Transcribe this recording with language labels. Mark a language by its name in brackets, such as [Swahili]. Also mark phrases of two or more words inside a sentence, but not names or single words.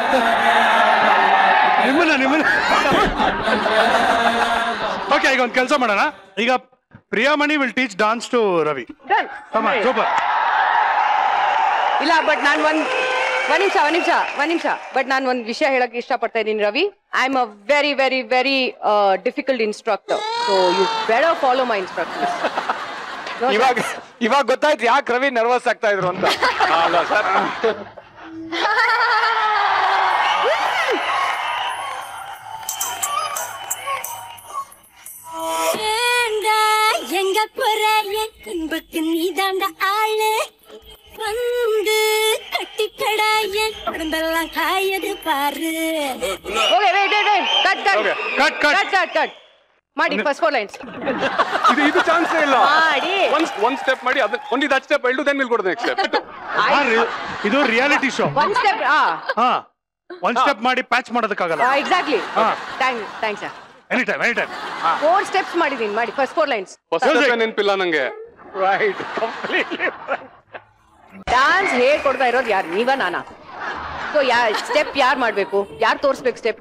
[Kannada] ನಿಮ್ಮನ್ನ ಓಕೆ, ಈಗ ಒಂದು ಕೆಲಸ ಮಾಡೋಣ. [English] ಈಗ ಪ್ರಿಯಾಮಣಿ will teach dance to ರವಿ. ಸೂಪರ್. [Kannada] ಇಲ್ಲ, ಬಟ್ ನಾನು ಒಂದ್ ನಿಮಿಷ ಬಟ್ ನಾನು ಒಂದ್ ವಿಷಯ ಹೇಳಕ್ ಇಷ್ಟಪಡ್ತಾ ಇದ್ದೀನಿ ರವಿ. [English] I am a very very very difficult instructor, so you better follow my instructions. [Kannada] ಇವಾಗ ಗೊತ್ತಾಯ್ತು ಯಾಕೆ ರವಿ ನರ್ವಸ್ ಆಗ್ತಾ ಇದ್ರು ಅಂತ. ಅಲ್ಲ ಸರ್, [Tamil] எங்க போற என் அன்புக்கு நீதாண்ட ஆளு வந்து கட்டிக்கடா என் உடம்பெல்லாம் காயது பாரு. [Kannada] ಕಟ್ ಮಾಡಿ [English] first 4 lines. [Kannada] ಇದು ಚಾನ್ಸ್ ಇಲ್ಲ. ಮಾಡಿ ಒಂದ್ ಸ್ಟೆಪ್ ಮಾಡಿ, ಅದು [English] only that step, I'll do then we'll go to the next step. [Kannada] ಇದು [English] reality show. one step. [Kannada] ಒಂದ್ ಸ್ಟೆಪ್ ಮಾಡಿ ಪ್ಯಾಚ್ ಮಾಡೋದಕ್ಕಾಗಲ್ಲ. [English] Exactly. Thanks sir. any time 4 steps ಮಾಡಿದೀನಿ. ಮಾಡಿ first 4 lines. [Kannada] ನೆನಪಿಲ್ಲ ನಂಗೆ. [English] Right, completely. [Kannada] ಡಾನ್ಸ್ ಹೇಳ್ಕೊಡ್ತಾ ಇರೋದು ಯಾರು, ನೀವ ನಾನಾ? ಸೊ ಸ್ಟೆಪ್ ಯಾರು ಮಾಡ್ಬೇಕು, ಯಾರು ತೋರ್ಸ್ಬೇಕು ಸ್ಟೆಪ್?